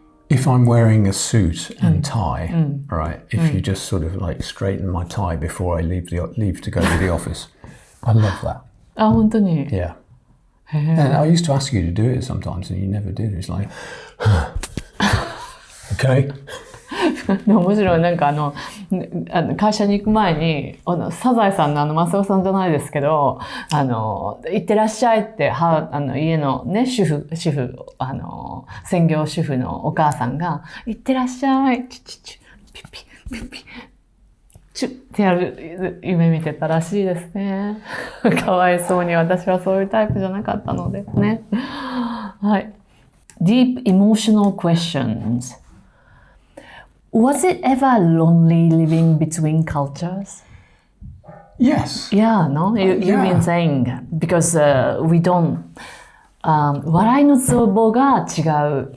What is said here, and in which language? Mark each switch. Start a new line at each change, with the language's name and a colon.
English: If I'm wearing a suit and tie, right? If you just sort of like straighten my tie before I leave to go to the office, I love that.
Japanese: あ、本当に？
English: Yeah. And I used to ask you to do it sometimes, and you never did. It's like, okay.
Japanese: 面白い。なんか会社に行く前にサザエさんのマスオさんじゃないですけど、行ってらっしゃいって家のね主婦専業主婦のお母さんが行ってらっしゃいチュチュチュピッピッピッピッチュってやる夢見てたらしいですね。かわいそうに私はそういうタイプじゃなかったのでね。はい。
English: Deep emotional questions.Was it ever lonely living between cultures? Yes. Yeah, no? You've been saying, because we don't...
Japanese: 笑いのツボが違う.